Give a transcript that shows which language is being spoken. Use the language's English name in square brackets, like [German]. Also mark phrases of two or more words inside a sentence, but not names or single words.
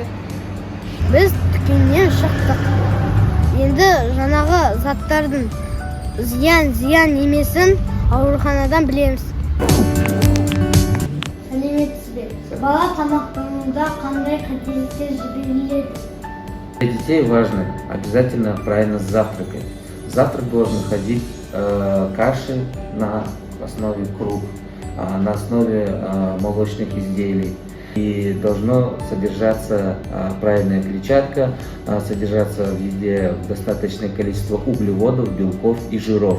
[Kazakh] Біз дүкеннен шықтық. Енді жаңағы заттардың зиян емесін ауруханадан білеміз. Сәлеметсіз. Бала тамақтануда қандай қателіктер жіберіледі? [Russian] Для детей важно обязательно правильно завтракать. Завтрак должен ходить каши на основе круп, на основе молочных изделий. И должно содержаться правильная клетчатка, содержаться в еде достаточное количество углеводов, белков и жиров.